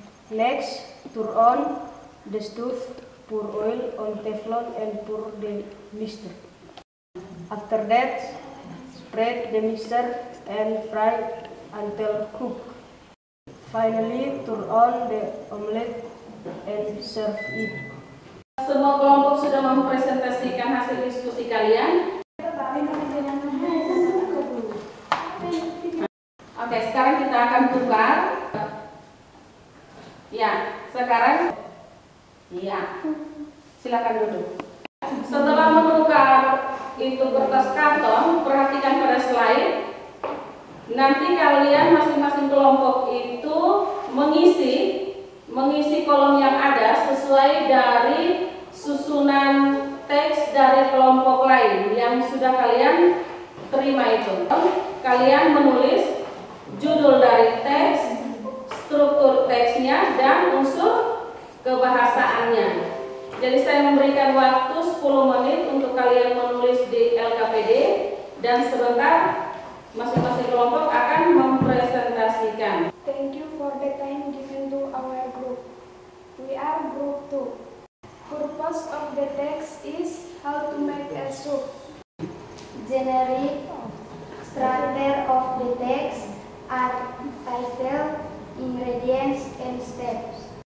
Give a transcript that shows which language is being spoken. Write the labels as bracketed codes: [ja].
[en] Next, turn on the stove, pour oil on teflon and pour the mixture. After that, spread the mixture and fry until cooked. Finally, turn on the omelette and serve it. [id] Semua kelompok sudah mempresentasikan hasil diskusi kalian. Oke, sekarang kita akan tukar. Ya, sekarang. Ya, silakan duduk. Setelah menukar itu kertas karton, perhatikan pada slide. Nanti kalian masing-masing kelompok itu mengisi kolom yang ada sesuai dari susunan teks dari kelompok lain yang sudah kalian terima itu. Kalian menulis judul dari teks, struktur teksnya, dan unsur kebahasaannya. Jadi saya memberikan waktu 10 menit untuk kalian menulis di LKPD dan sebentar masing-masing kelompok akan mempresentasikan. [en] Thank you for the time given to our group. We are group 2. Purpose of the text is how to make a soup. Generic structure of the text are title, ingredients, and steps.